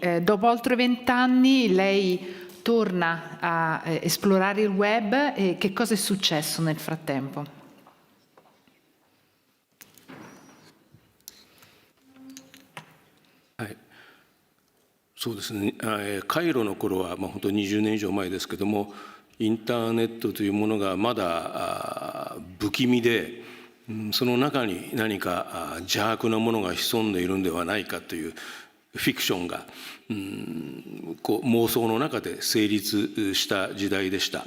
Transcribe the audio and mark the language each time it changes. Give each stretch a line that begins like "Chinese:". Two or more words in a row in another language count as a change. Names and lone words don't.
Italian: Dopo oltre 20 anni lei torna a esplorare il web, e che cosa è successo nel frattempo? Sì,
Japanese: そうですね。カイロの頃は本当に20年以上前ですけども、インターネットというものがまだ不気味で、その中に何か邪悪なものが潜んでいるんではないかというフィクションが妄想の中で成立した時代でした。